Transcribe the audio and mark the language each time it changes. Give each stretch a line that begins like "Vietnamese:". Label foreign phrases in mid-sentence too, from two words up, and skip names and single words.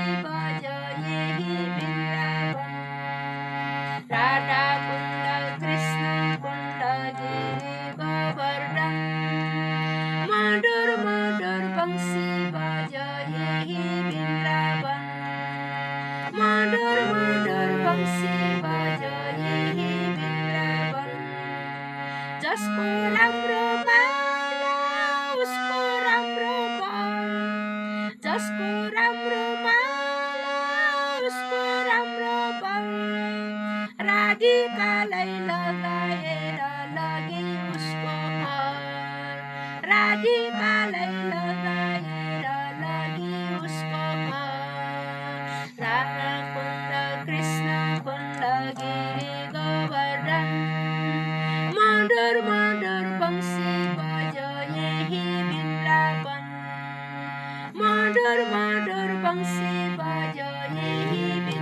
Hindi: बजाए ही वृंदावन राधा कुंड कृष्ण कुंड गिरि गोवर्धन मधुर मधुर बंसी बजाए ही वृंदावन मधुर मधुर बंसी बजाए ही वृंदावन
Nepali: जसको राम्रो माला उसको राम्रो बल जसको राम्रो माला उसको राम्रो बल राधिकालाई लगाएर लगे उसको घर राधिकालाई लगाएर लगे उसको घर
Hindi: राधा कुंड कृष्ण कुंड गिरि गोवर्धन मधुर मधुर बंसी बजाए ही वृंदावन मधुर मधुर बंसी बजाए ही